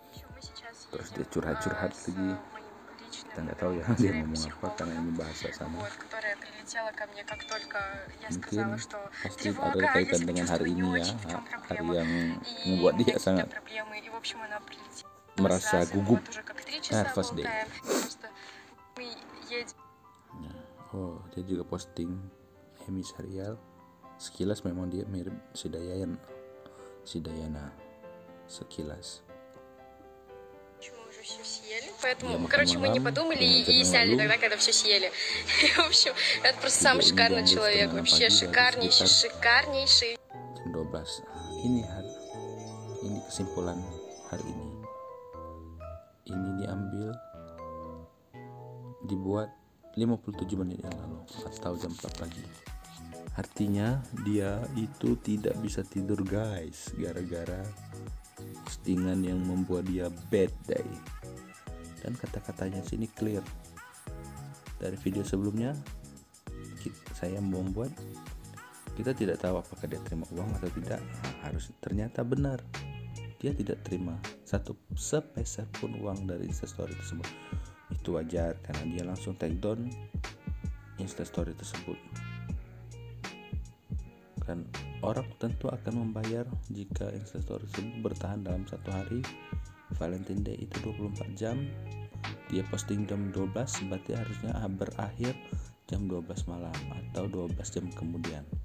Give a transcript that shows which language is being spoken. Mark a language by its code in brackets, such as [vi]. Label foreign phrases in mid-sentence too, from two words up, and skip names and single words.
[id] Terus dia curhat-curhat lagi Kita nggak tahu ya dia ngomong apa karena ini bahasa sana. Mungkin pasti ada kaitan dengan hari ini ya, hari yang membuat dia sangat merasa gugup. [en] First day. [id] Oh, dia juga posting Emi serial. Sekilas memang dia mirip si Dayana sekilas. [ru] Поэтому, короче, мы не подумали и сняли тогда, когда все съели. В общем, это просто самый шикарный человек. Вообще шикарнейший. [id] Jam 12. Ini kesimpulan hari ini. Ini dibuat 57 menit yang lalu atau jam 4 pagi. Artinya dia itu tidak bisa tidur guys, gara-gara postingan yang membuat dia [en] bad day. [id] Dan kata-katanya sini clear. Dari video sebelumnya saya membuat, kita tidak tahu apakah dia terima uang atau tidak. Harus ternyata benar, dia tidak terima satu sepeser pun uang dari Instastory tersebut. Itu wajar karena dia langsung [en] take down [id] Instastory tersebut. Kan orang tentu akan membayar jika Instastory tersebut bertahan dalam satu hari. Valentine Day itu 24 jam. Dia posting jam 12, berarti harusnya berakhir jam 12 malam atau 12 jam kemudian.